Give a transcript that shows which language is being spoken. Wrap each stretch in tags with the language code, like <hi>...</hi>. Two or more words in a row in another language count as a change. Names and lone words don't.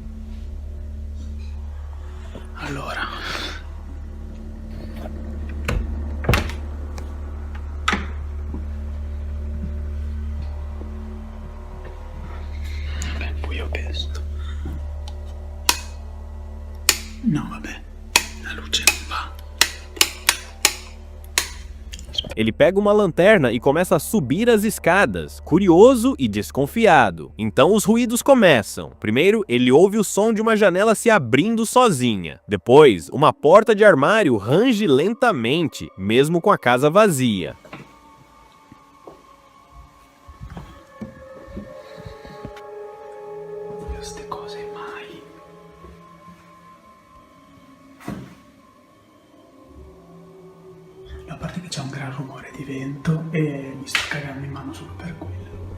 <it>Allora, vabbè, buio pesto. No, vabbè, la luce non va.</it> <pt>Ele pega uma lanterna e começa a subir as escadas, curioso e desconfiado. Então os ruídos começam. Primeiro, ele ouve o som de uma janela se abrindo sozinha. Depois, uma porta de armário range lentamente, mesmo com a casa vazia.</pt> <it>Queste cose mai. A parte che c'è un gran rumore di vento e mi sto cagando in mano solo per quello.</it>